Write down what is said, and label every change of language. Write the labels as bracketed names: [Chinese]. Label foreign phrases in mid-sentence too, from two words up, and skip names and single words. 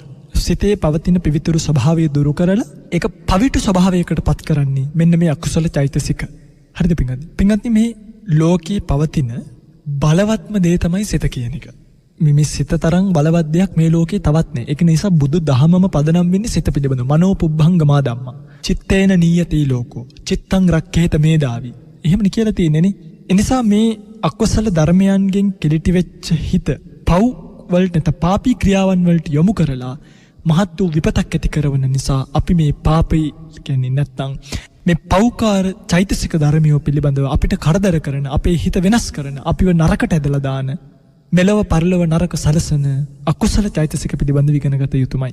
[Sinhala] සිතේ පවතින පිවිතුරු ස්වභාවය දුරු කරලා ඒක පවිතු ස්වභාවයකට පත් කරන්නේ මෙන්න මේ අකුසල චෛතසික. හරිද පිංගුනි? පිංගුනි මේ ලෝකේ පවතින බලවත්ම දේ තමයි සිත කියන එක. මේ සිත තරම් බලවත් දෙයක් මේ ලෝකේ තවත් නැහැ. ඒක නිසා බුදු දහමම පදනම් වෙන්නේ සිත පිළිබඳ. [Pali] මනෝ පුබ්බංගමා ධම්මා. චිත්තේන නීයති ලෝකෝ. චිත්තං රක්ඛේත මේදාවි. [Sinhala] එහෙමනේ කියලා තියෙන්නේ නේ. ඒ නිසා මේ අකුසල ධර්මයන්ගෙන් කෙලිටි වෙච්ච හිත පව් වලට නැත පාපී ක්‍රියාවන් වලට යොමු කරලා මහත් වූ විපතක් ඇති කරන නිසා අපි මේ පාපී කියන්නේ නැත්තම් මේ පෞකාර චෛතසික ධර්මියෝ පිළිබඳව අපිට කරදර කරන අපේ හිත වෙනස් කරන අපිව නරකට ඇදලා දාන මෙලව පරලොව නරක සලසන අකුසල චෛතසික පිළිබඳව ඉගෙන ගත යුතුමයි.